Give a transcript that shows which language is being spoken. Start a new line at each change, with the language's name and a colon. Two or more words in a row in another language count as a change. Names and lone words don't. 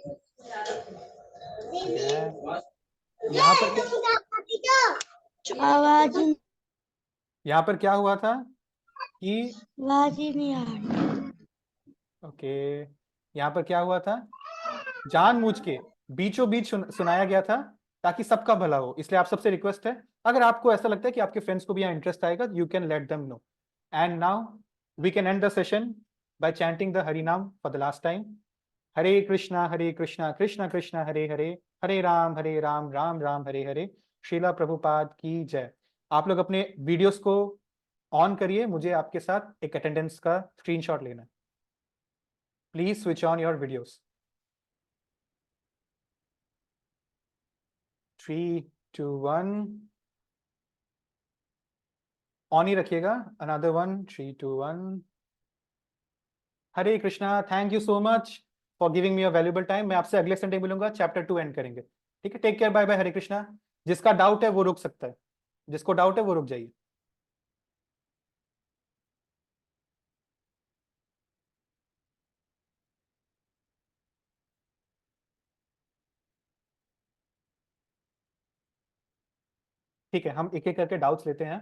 Hindi: यहाँ पर क्या हुआ था कि ओके, यहाँ पर क्या हुआ था, जानबूझ के बीचों बीच सुनाया गया था ताकि सबका भला हो. इसलिए आप सबसे रिक्वेस्ट है, अगर आपको ऐसा लगता है कि आपके फ्रेंड्स को भी यहाँ इंटरेस्ट आएगा,
English: You can let them know. And now we can end the session by chanting the Hari Naam for the last time.
Sanskrit: हरे कृष्णा कृष्णा कृष्णा हरे हरे, हरे राम राम राम हरे हरे.
Hindi: श्रीला प्रभुपाद की जय. आप लोग अपने वीडियोस को ऑन करिए, मुझे आपके साथ एक अटेंडेंस का स्क्रीनशॉट लेना है.
English: Please switch on your videos. 3, 2, 1.
Hindi: ऑन ही रखिएगा.
English: Another 1, 3, 2, 1.
Hindi: हरे कृष्णा.
English: Thank you so much for giving me a valuable time.
Hindi: मैं आपसे अगले संडे मिलूंगा, चैप्टर 2 एंड करेंगे. ठीक है,
English: take care, bye bye.
Hindi: हरे कृष्णा. जिसका डाउट है वो रुक सकता है, जिसको डाउट है वो रुक जाइए. ठीक है, हम एक एक करके डाउट्स लेते हैं.